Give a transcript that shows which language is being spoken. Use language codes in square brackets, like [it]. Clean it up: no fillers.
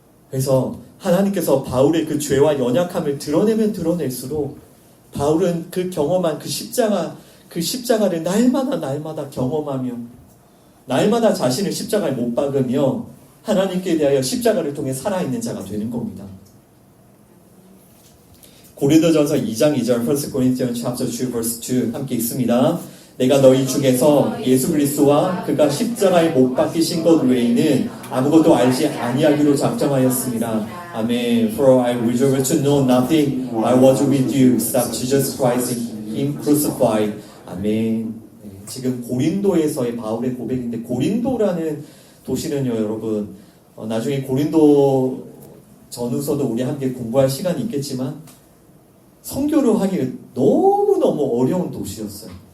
[ko] 그래서 하나님께서 바울의 그 죄와 연약함을 드러내면 드러낼수록 바울은 그 경험한 그 십자가를 날마다 경험하며 날마다 자신을 십자가에 못 박으며 하나님께 대하여 십자가를 통해 살아있는 자가 되는 겁니다. 고린도전서 2장 2절 [en] 1 Corinthians chapter 2 verse 2 [ko] 함께 읽습니다. 내가 너희 중에서 예수 그리스도와 그가 십자가에 못 박히신 것 외에는 아무것도 알지 아니하기로 작정하였습니다. 아멘. [en] For I resolved to know nothing I was with you except Jesus Christ Him crucified. [ko] 아멘. 지금 고린도에서의 바울의 고백인데, 고린도라는 도시는요, 여러분, 나중에 고린도 전후서도 우리 함께 공부할 시간이 있겠지만 선교를 하기 너무너무 어려운 도시였어요.